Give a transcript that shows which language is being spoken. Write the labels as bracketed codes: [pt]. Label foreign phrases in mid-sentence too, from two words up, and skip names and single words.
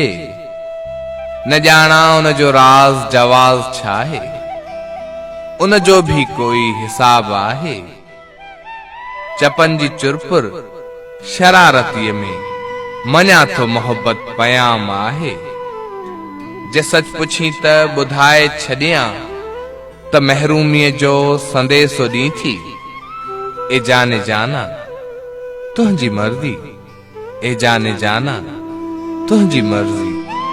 [sd] न ॼाणा उन जो राज़ जवाज़ छा आहे, उन जो भी कोई हिसाब आहे। चपन जी चुरपुर शरारतीअ में मञा थो मोहब्बत पयाम आहे। जे सच पुछी त ॿुधाए छॾियां त महरूमीअ जो संदेसो ॾीं थी। [hi] ए जाने जाना, [sd] तुंहिंजी मर्ज़ी, [hi] ए जाने जाना, [sd] तुंहिंजी मर्ज़ी।